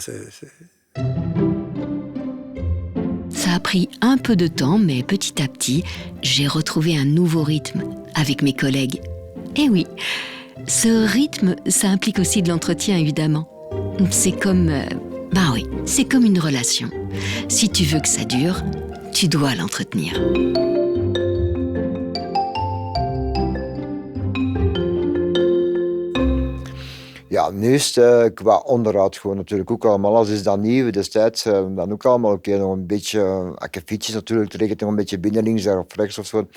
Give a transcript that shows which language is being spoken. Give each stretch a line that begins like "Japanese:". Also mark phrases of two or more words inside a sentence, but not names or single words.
French: Ça a pris un peu de temps, mais petit à petit, j'ai retrouvé un nouveau rythme avec mes collègues. Et oui, ce rythme, ça implique aussi de l'entretien, évidemment. C'est comme... c'est comme une relation. Si tu veux que ça dure, tu dois l'entretenir.
Dutch: Ja, nu is het qua onderhoud gewoon natuurlijk ook allemaal. Alles is dan nieuw. Destijds dan ook allemaal nog een beetje... akkefietjes natuurlijk, het regent nog een beetje binnen links of rechts of zo.